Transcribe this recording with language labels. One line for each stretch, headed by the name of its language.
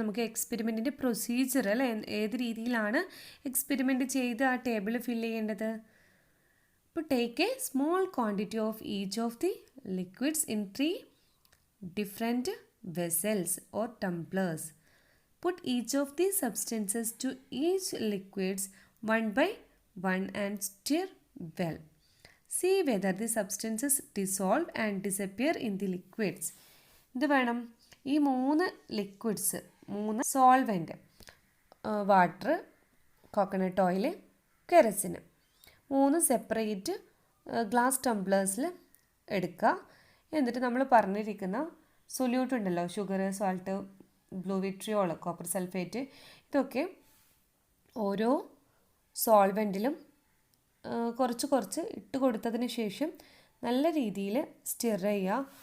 Malayalam: നമുക്ക് എക്സ്പെരിമെൻറ്റിൻ്റെ പ്രൊസീജിയർ അല്ലേ, ഏത് രീതിയിലാണ് എക്സ്പെരിമെൻറ്റ് ചെയ്ത് ആ ടേബിൾ ഫില്ല് ചെയ്യേണ്ടത്?
English: അപ്പോൾ take a small quantity of each of the liquids in 3 different vessels or tumblers. Put each of these substances to each liquids 1 by 1 and stir well. See whether the substances dissolve and disappear in the liquids.
Malayalam: ഇത് വേണം. ഈ 3 liquids, 3 solvent, water, coconut oil, കെറസിന്, 3 separate glass ടംബ്ലേഴ്സിൽ എടുക്കുക. എന്നിട്ട് നമ്മൾ പറഞ്ഞിരിക്കുന്ന solute ഉണ്ടല്ലോ, sugar, salt, blue vitriol, copper sulphate, ഇതൊക്കെ ഓരോ സോൾവെൻറ്റിലും കുറച്ച് ഇട്ട് കൊടുത്തതിന് ശേഷം നല്ല രീതിയിൽ സ്റ്റിർ ചെയ്യുക.